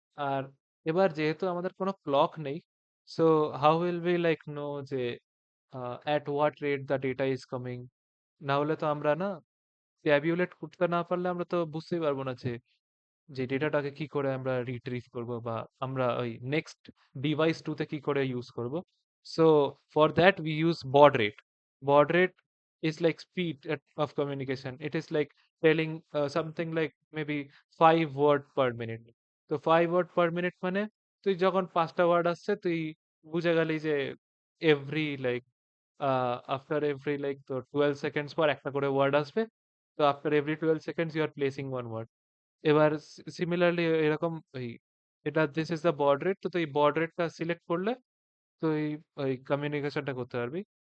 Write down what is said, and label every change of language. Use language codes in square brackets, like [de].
[bn] আর এবার যেহেতু আমাদের কোনো ক্লক নেই, [en] So how will be like know যে at what rate the data is coming. [bn] না হলে তো আমরা না ট্যাবিউলেট করতে না পারলে আমরা তো বুঝতেই পারবো না যে ডেটাটাকে কি করে আমরা রিট্রিভ করব, বা আমরা ওই নেক্সট ডিভাইস টুতে কি করে ইউজ করব। [en] So for that we use baud rate. Baud rate is like speed of communication. It is like telling something like maybe 5 word per minute. [bn] তো [en] 5 word per minute [bn] মানে তুই যখন 5টা ওয়ার্ড আসছে তুই বুঝে গেলি যে every like after every like তো 12 সেকেন্ডস পর একটা করে ওয়ার্ড আসবে। তো [en] After every 12 seconds you are placing one word. [bn] এবার সিমিলারলি এরকম ওই এটা দিস ইজ দ্য বড রেট, তো তুই বড রেটটা সিলেক্ট করলে তুই ওই কমিউনিকেশনটা করতে পারবি।